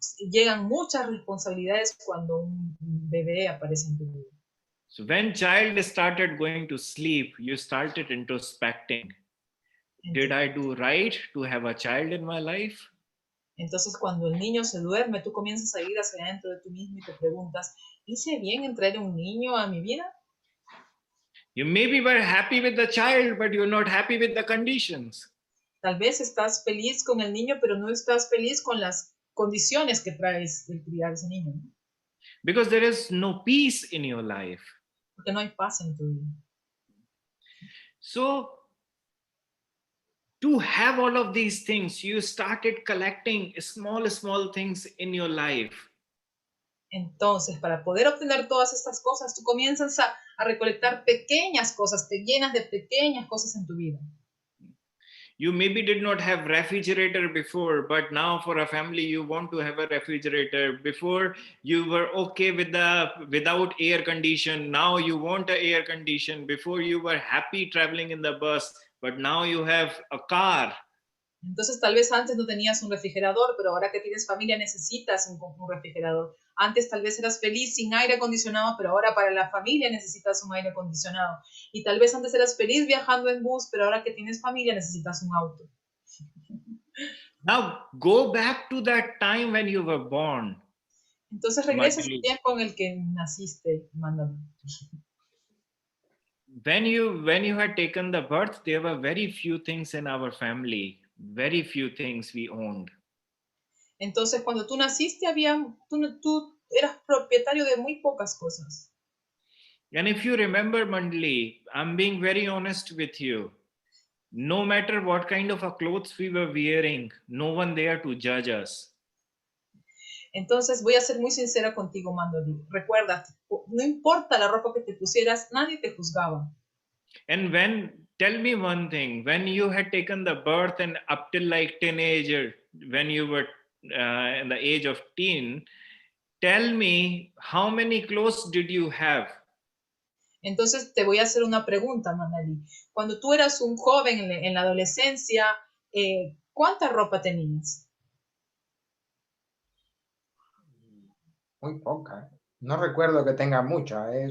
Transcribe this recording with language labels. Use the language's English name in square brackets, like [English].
[Spanish] Llegan muchas responsabilidades cuando un bebé aparece en tu vida. [English] So when child started going to sleep, you started introspecting. Did I do right to have a child in my life? [Spanish] Entonces cuando el niño se duerme, tú comienzas a ir hacia adentro de tú mismo y te preguntas, ¿hice bien en traer un niño a mi vida? [English] You maybe were happy with the child, but you're not happy with the conditions. [Spanish] Tal vez estás feliz con el niño, pero no estás feliz con las condiciones que traes el criar ese niño. [English] Because there is no peace in your life. [Spanish] Porque no hay paz en tu vida. [English] So, to have all of these things, you started collecting small things in your life. [Spanish] Entonces, para poder obtener todas estas cosas, tú comienzas a recolectar pequeñas cosas, te llenas de pequeñas cosas en tu vida. [English] You maybe did not have refrigerator before, but now for a family, you want to have a refrigerator. Before, you were okay without air condition. Now you want an air condition. Before, you were happy traveling in the bus, but now you have a car. [Spanish] Entonces, tal vez antes no tenías un refrigerador, pero ahora que tienes familia necesitas un refrigerador. Antes tal vez eras feliz sin aire acondicionado, pero ahora para la familia necesitas un aire acondicionado. Y tal vez antes eras feliz viajando en bus, pero ahora que tienes familia necesitas un auto. [English] Now, go back to that time when you were born. [Spanish] Entonces regresa al tiempo en el que naciste, Mandana. [English] When you had taken the birth, there were very few things in our family. Very few things we owned. [Spanish] Entonces, cuando tú naciste, tú eras propietario de muy pocas cosas. [English] And if you remember, Mandali, I'm being very honest with you. No matter what kind of a clothes we were wearing, no one there to judge us. [Spanish] Entonces, voy a ser muy sincera contigo, Mandali. Recuerda, no importa la ropa que te pusieras, nadie te juzgaba. [English] And when tell me one thing. When you had taken the birth and up till like teenager, when you were in the age of teen, tell me how many clothes did you have? [Spanish] Entonces te voy a hacer una pregunta, Manali. Cuando tú eras un joven en la adolescencia, ¿cuánta ropa tenías? Muy poca. No recuerdo que tenga mucha.